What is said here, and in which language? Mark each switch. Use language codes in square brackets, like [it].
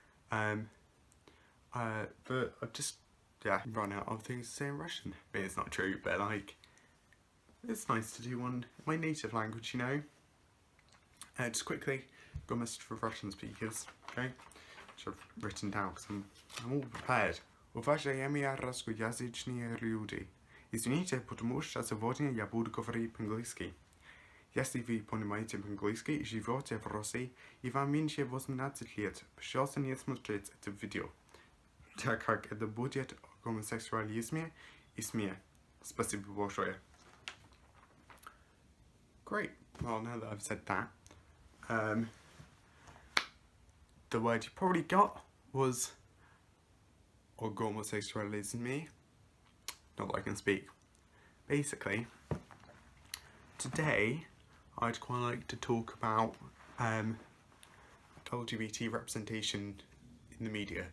[en] But I've just, run out of things to say in Russian. I mean, it's not true, but like, it's nice to do one in my native language, you know. Just quickly, got a message for Russian speakers, okay? Which I've written down because I'm all prepared. [ru] Уважаемые русскоязычные люди, извините, потому что сегодня я буду говорить по-английски. Если вы понимаете по-английски, живете в России и вам меньше 18 лет, пожалуйста, не смотрите это видео, так как это будет о гомосексуализме и СМИ. Спасибо большое. [en] Great. Well, now that I've said that, the word you probably got was or gomosexualisme. Not that I can speak. Basically, today I'd quite like to talk about LGBT representation in the media.